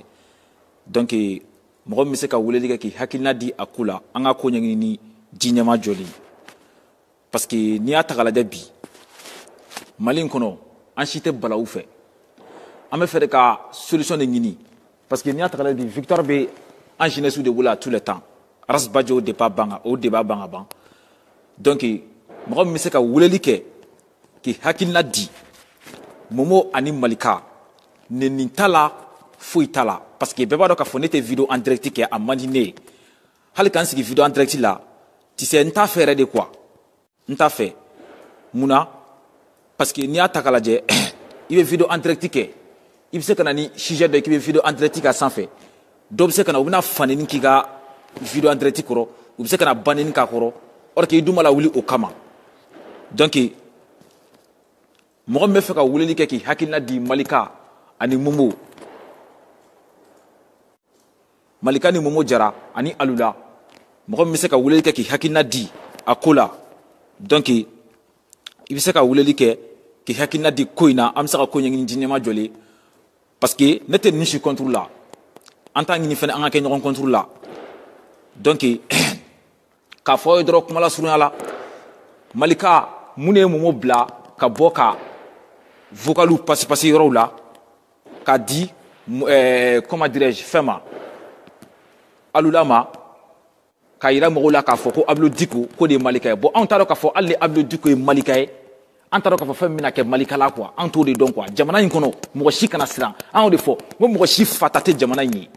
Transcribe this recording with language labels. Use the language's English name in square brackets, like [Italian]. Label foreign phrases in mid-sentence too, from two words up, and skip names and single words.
[Bambara] Donc mɔgɔ min bɛ se ka weleli kɛ k'i hakilina di a ko la an ka ko ɲɛɲini ni ji ɲɛma jɔli. [French] Parce que [Bambara] n'i y'a ta k'a lajɛ bi Mali in kɔnɔ an si tɛ balawu fɛ. An bɛ fɛ de ka solution de ɲini. [French] Parce que [Bambara] n'i y'a ta k'a lajɛ bi victoire bɛ an jeunesse de bolo [French] à tous les temps. [Bambara] Aras Bajo o débat ban ka ban. Donc mɔgɔ min bɛ se ka weleli kɛ k'i hakilina di Momo ani Malika nin t'a la foyi t'a la. [French] Parce que [Bambara] bɛɛ b'a dɔn k'a fɔ ne tɛ [French] vidéo en direct [Bambara] kɛ a man di ne ye. Hali k'an sigi [French] vidéo en direct [Bambara] la [French] tu sais [Bambara] n t'a fɛ yɛrɛ [French] de quoi. [Bambara] N t'a fɛ. Munna? [French] Parce que [Bambara] n'i y'a ta k'a lajɛ i bɛ [French] vidéo en direct [Bambara] kɛ i bɛ se ka na ni sujet dɔ ye k'i bɛ [French] vidéo en direct [Bambara] k'a sanfɛ. Dɔw bɛ se ka na u bɛna faneni k'i ka [French] vidéo en direct [Bambara] kɔrɔ u bɛ se ka na baneni k'a kɔrɔ [French] or que [Bambara] i dun ma lawuli o kama. Donc mɔgɔ min bɛ fɛ ka weleli kɛ k'i hakilina di Malika ani Momo, Malika ni Momo Jara ani Alula, mɔgɔ min bɛ se ka weleli kɛ k'i hakilina di a ko la. Donc i bɛ se ka weleli kɛ k'i hakilina di ko in na an bɛ se ka ko ɲɛɲini diɲɛma jɔlen. [French] Parce que [Bambara] ne tɛ nin si contre la an t'a ɲini fɛnɛ an ka kɛ ɲɔgɔn contre la. Donc k'a fɔ aw ye dɔrɔn kuma lasurunya la Malika mun de ye Momo bila ka bɔ ka vocalu pasi yɔrɔw la k'a di [French] comment dirais-je [Bambara] fɛn ma Alula ma k'a yira mɔgɔw la k'a fɔ ko Abdou Dicko ko de ye Malika ye. Bon anw t'a dɔn k'a fɔ hali ni Abdou Dicko ye Malika ye an t'a dɔn k'a fɔ fɛn min bɛna kɛ Malika la quoi. An t'o de dɔn quoi. Jamana in kɔnɔ mɔgɔ si kana siran. An y'o de fɔ n ko mɔgɔ si fata tɛ jamana in ye.